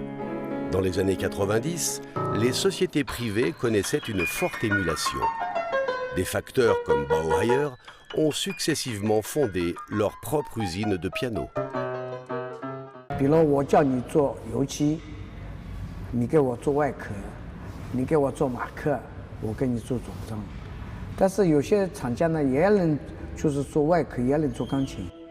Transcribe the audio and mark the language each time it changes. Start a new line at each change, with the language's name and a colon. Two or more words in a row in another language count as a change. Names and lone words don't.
French: Dans les années 90, les sociétés privées connaissaient une forte émulation. Des facteurs comme Bauer ont successivement fondé leur propre usine de piano.
Chinese: 比如我叫你做油漆，你给我做外壳，你给我做马克，我给你做总装。但是有些厂家呢也能就是做外壳，也能做钢琴。